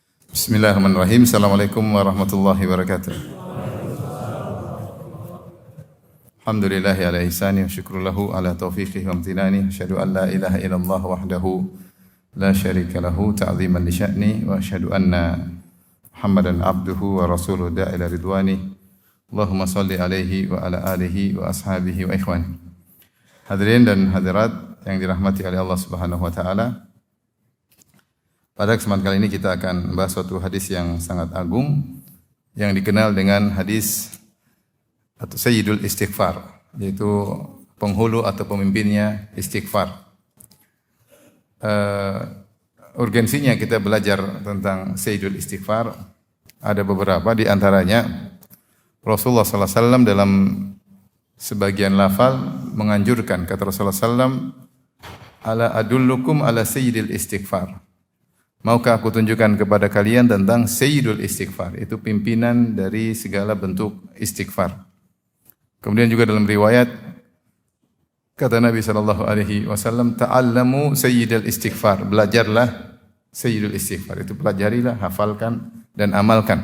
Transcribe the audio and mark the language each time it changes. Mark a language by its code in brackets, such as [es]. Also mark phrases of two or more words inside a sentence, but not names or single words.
[ar] بسم الله الرحمن الرحيم. السلام عليكم ورحمة الله وبركاته. الحمد لله على إحسانه والشكر له على توفيقه وامتنانه. أشهد أن لا إله إلا الله وحده لا شريك له تعظيما لشأنه وأشهد أن محمدا عبده ورسوله الداعي إلى رضوانه. اللهم صل عليه وعلى آله وأصحابه وإخوانه. [id] Hadirin dan hadirat yang dirahmati oleh [ar] الله سبحانه وتعالى. [id] Pada kesempatan kali ini kita akan membahas suatu hadis yang sangat agung yang dikenal dengan hadis atau Sayyidul Istighfar, yaitu penghulu atau pemimpinnya istighfar. Urgensinya kita belajar tentang Sayyidul Istighfar ada beberapa, di antaranya Rasulullah SAW dalam sebagian lafal menganjurkan, kata Rasulullah SAW, [ar] ألا أدلكم على سيد الاستغفار. [id] Maukah aku tunjukkan kepada kalian tentang Sayyidul Istighfar, itu pimpinan dari segala bentuk istighfar. Kemudian juga dalam riwayat kata Nabi SAW, [ar] تعلموا سيد الاستغفار, [id] belajarlah Sayyidul Istighfar, itu pelajarilah, hafalkan dan amalkan.